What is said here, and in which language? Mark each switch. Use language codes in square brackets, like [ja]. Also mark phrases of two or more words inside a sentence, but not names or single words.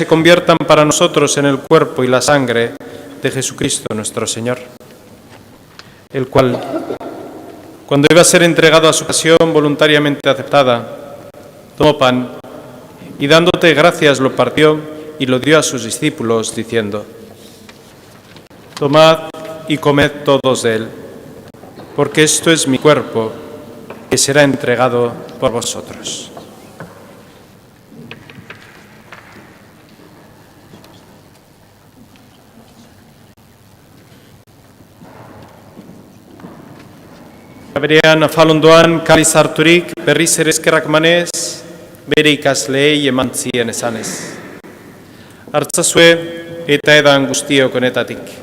[es] conviertan para nosotros en el cuerpo y la sangre de Jesucristo nuestro Señor, el cual, cuando iba a ser entregado a su pasión voluntariamente aceptada, tomó pan y dándote gracias lo partió y lo dio a sus discípulos, diciendo: tomad y comed todos de él, porque esto es mi cuerpo, que será entregado por vosotros. [eu] Berean afalondoan kaliz harturik berriz ere eskerrak emanez, bere ikasleei eman zien esanez: hartzazue eta edan guztiok honetatik.